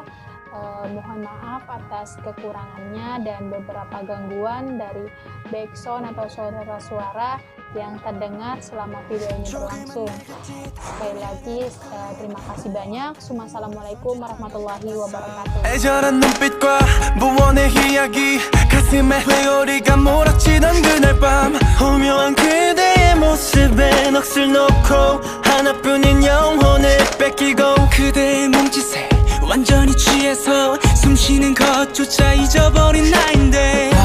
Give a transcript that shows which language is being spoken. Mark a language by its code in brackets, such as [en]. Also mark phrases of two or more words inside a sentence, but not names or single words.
[id] Mohon maaf atas kekurangannya dan beberapa gangguan dari background atau suara-suara. yang terdengar selama video ini berlangsung. Sekali lagi, terima kasih banyak. [ar] Assalamualaikum warahmatullahi wabarakatuh. [ko] 애절한 눈빛과 무언의 이야기 가슴에 회오리가 몰아치던 그날 밤 오묘한 그대의 모습에 넋을 놓고 하나뿐인 영혼을 뺏기고 그대의 몸짓에 완전히 취해서 숨쉬는 것조차 잊어버린 나인데